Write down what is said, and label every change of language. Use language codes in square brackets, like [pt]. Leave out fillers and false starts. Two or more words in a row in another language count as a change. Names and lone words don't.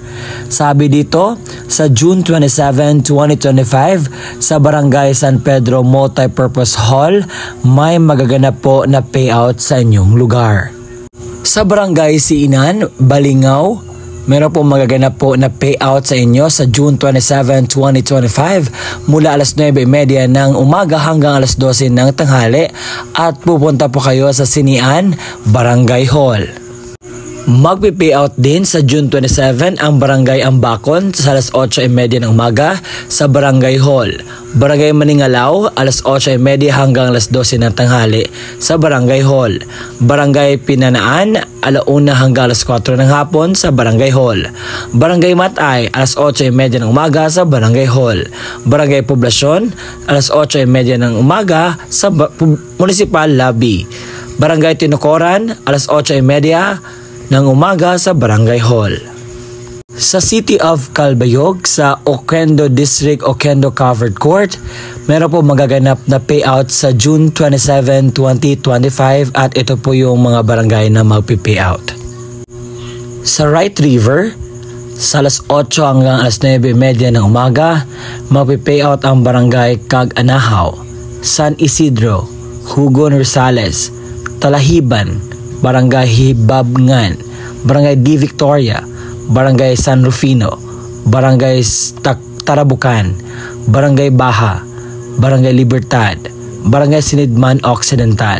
[tl] Sabi dito, sa June 27, 2025, sa Barangay San Pedro Multipurpose Hall, may magaganap po na payout sa inyong lugar. Sa Barangay Siinan, Balingao, meron po magaganap po na payout sa inyo sa June 27, 2025 mula alas 9:30 ng umaga hanggang alas 12 ng tanghali at pupunta po kayo sa Sinian, Barangay Hall. Magpi-payout din sa June 27 ang Barangay Ambacon sa alas 8:30 ng umaga sa Barangay Hall. Barangay Maningalaw, alas 8:30 hanggang alas 12 ng tanghali sa Barangay Hall. Barangay Pinanaan, alauna hanggang alas 4 ng hapon sa Barangay Hall. Barangay Matay, alas 8:30 ng umaga sa Barangay Hall. Barangay Poblasyon, alas 8:30 ng umaga sa Municipal Lobby. Barangay Tinucoran, alas 8:30 ng umaga sa Barangay Hall. Sa City of Calbayog, sa Oquendo District, Oquendo Covered Court, meron po magaganap na payout sa June 27, 2025 at ito po yung mga barangay na magpi-payout. Sa Right River, sa alas 8 hanggang alas 9:30 ng umaga, magpi-payout ang Barangay Cag-Anahaw, San Isidro, Hugon Rosales, Talahiban, Barangay Hibabngan, Barangay D. Victoria, Barangay San Rufino, Barangay Tarabucan, Barangay Baha, Barangay Libertad, Barangay Sinidman Occidental.